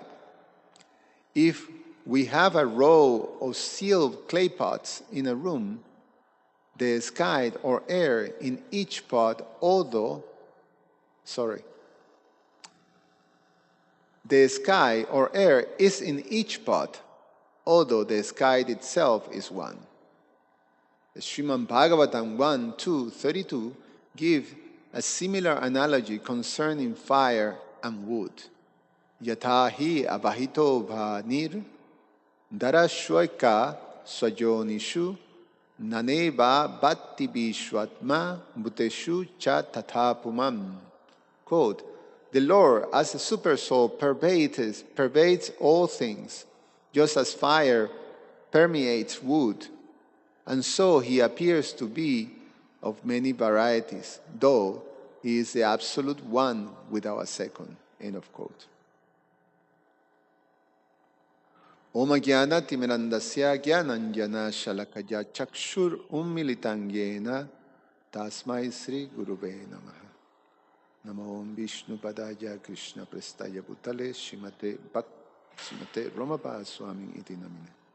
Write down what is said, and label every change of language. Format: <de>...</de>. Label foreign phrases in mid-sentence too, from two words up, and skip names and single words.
<en>If we have a row of sealed clay pots in a room, the sky or air in each pot, the sky or air is in each pot, although the sky itself is one. The Srimad Bhagavatam 1:2-32 give a similar analogy concerning fire and wood.</en> <sa>Yatha hi abahito bhanir darashwaika swajonishu naneva bhatti vishwatma bhuteshu cha tathapumam.</sa> <en>Quote, the Lord, as a super soul, pervades all things, just as fire permeates wood, and so He appears to be of many varieties, though He is the absolute one without a second. End of quote.</en> <sa>Om Jnana Timirandasya Jnananjana Shalakaya Chakshur Ummilitangena Tasmai Sri Gurube Namaha. Namo Vishnu Padaya Krishna Prestaya Bhutale Srimate Romapa Swami Iti Namine.</sa>